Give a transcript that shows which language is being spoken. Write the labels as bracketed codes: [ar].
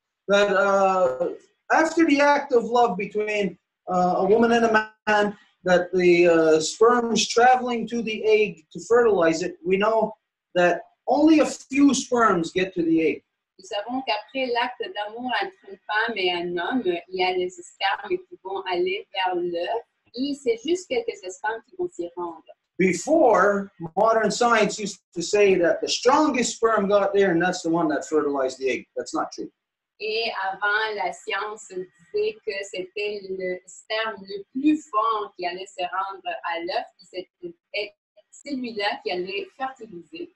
[en] That after the act of love between a woman and a man, that the sperms traveling to the egg to fertilize it, we know that only a few sperms get to the egg. [fr] Nous savons qu'après l'acte d'amour entre une femme et un homme, il y a les spermes qui vont aller vers l'œuf et c'est juste quelques spermes qui vont s'y rendre. [en] Before, modern science used to say that the strongest sperm got there and that's the one that fertilized the egg. That's not true. [fr] Et avant, la science disait que c'était le sperme le plus fort qui allait se rendre à l'œuf, et c'était celui-là qui allait fertiliser.